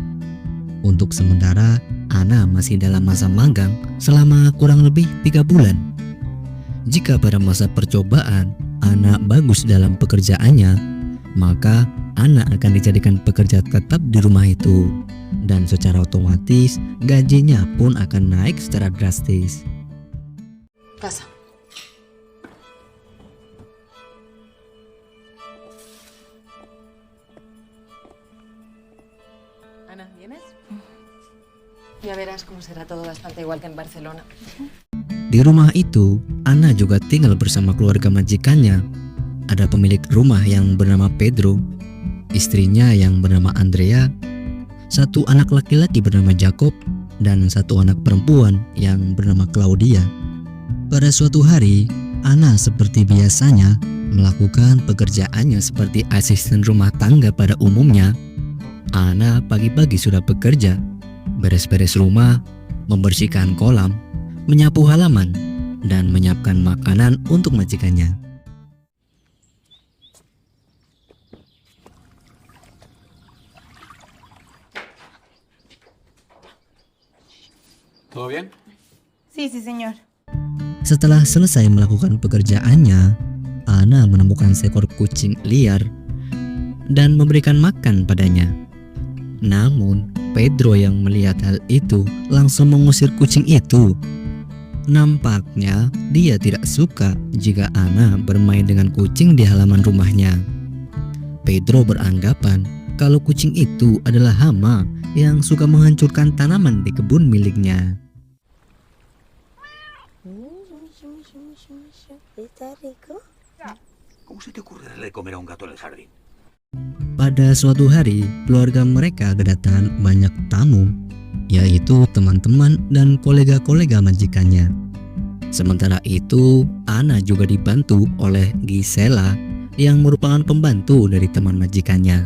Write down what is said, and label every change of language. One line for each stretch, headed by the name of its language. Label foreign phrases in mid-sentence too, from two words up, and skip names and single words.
Indonesian: Untuk sementara Anna masih dalam masa magang selama kurang lebih 3 bulan. Jika pada masa percobaan Anna bagus dalam pekerjaannya, maka Anna akan dijadikan pekerja tetap di rumah itu, dan secara otomatis gajinya pun akan naik secara drastis.
Spanish: Casa. Ana, ¿vienes? Ya verás cómo será todo bastante igual que en Barcelona.
Indonesian: Di rumah itu, Anna juga tinggal bersama keluarga majikannya. Ada pemilik rumah yang bernama Pedro, istrinya yang bernama Andrea, satu anak laki-laki bernama Jacob, dan satu anak perempuan yang bernama Claudia. Pada suatu hari, Anna seperti biasanya melakukan pekerjaannya seperti asisten rumah tangga pada umumnya. Anna pagi-pagi sudah bekerja, beres-beres rumah, membersihkan kolam, menyapu halaman, dan menyiapkan makanan untuk majikannya.
Spanish: ¿Todo bien? Sí, sí, señor.
Indonesian: Setelah selesai melakukan pekerjaannya, Anna menemukan seekor kucing liar dan memberikan makan padanya. Namun, Pedro yang melihat hal itu langsung mengusir kucing itu. Nampaknya dia tidak suka jika Anna bermain dengan kucing di halaman rumahnya. Pedro beranggapan kalau kucing itu adalah hama yang suka menghancurkan tanaman di kebun miliknya.
Spanish: ¿Cómo se te ocurre darle de comer a un gato en el jardín?
Indonesian: Pada suatu hari, keluarga mereka kedatangan banyak tamu, yaitu teman-teman dan kolega-kolega majikannya. Sementara itu, Anna juga dibantu oleh Gisela yang merupakan pembantu dari teman majikannya.